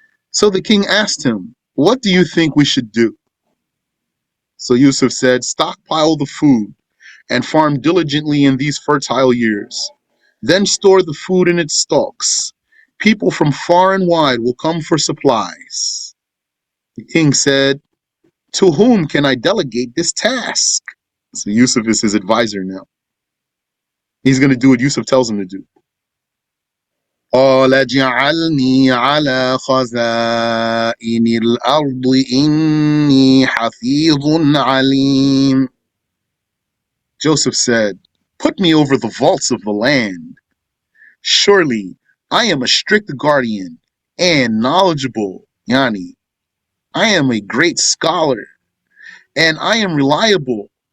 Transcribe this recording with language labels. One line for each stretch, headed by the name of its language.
English: So the king asked him, what do you think we should do? So Yusuf said, stockpile the food and farm diligently in these fertile years. Then store the food in its stalks. People from far and wide will come for supplies. The king said, to whom can I delegate this task? So Yusuf is his advisor now. He's going to do what Yusuf tells him to do.
Arabic: قال اجعلني على خزائن الأرض إني حفيظ عليم.
English: Joseph said, put me over the vaults of the land. Surely I am a strict guardian and knowledgeable, Yani. I am a great scholar and I am reliable.